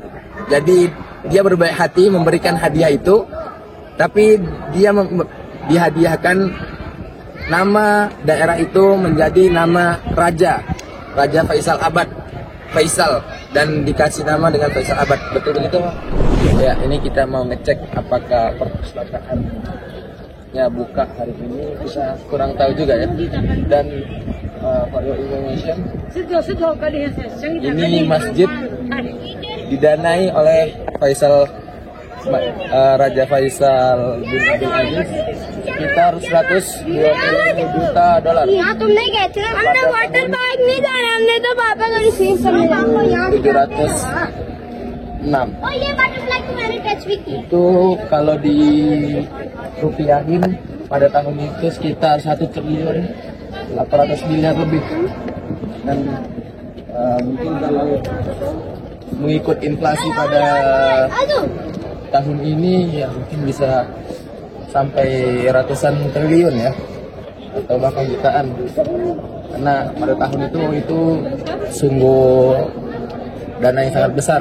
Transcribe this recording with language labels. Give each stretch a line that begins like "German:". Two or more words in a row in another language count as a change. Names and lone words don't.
Indonesian: Jadi dia berbaik hati memberikan hadiah itu, tapi dia dihadiahkan nama daerah itu menjadi nama Raja Faisal Abad, Faisal, dan dikasih nama dengan Faisal Abad. Betul begitu? Ya, ini kita mau ngecek apakah perpustakaannya buka hari ini, kita kurang tahu juga ya. Dan
English: for your information,
Indonesian: ini masjid didanai oleh Raja Faisal bin Abdul Aziz sekitar 120 juta dolar.
Hindi: यहाँ तुमने गए थे ना, हमने
English: water park
Hindi: नहीं जाना, हमने तो पापा को रिसीव करने जाना। 706. और ये बटरफ्लाई को मैंने टच भी की।
Indonesian: Itu kalau di rupiahin pada tahun itu sekitar 1 triliun 800 miliar lebih. Dan mungkin kalau mengikut inflasi pada tahun ini ya mungkin bisa sampai ratusan triliun ya, atau bahkan jutaan, karena pada tahun itu sungguh dana yang sangat besar.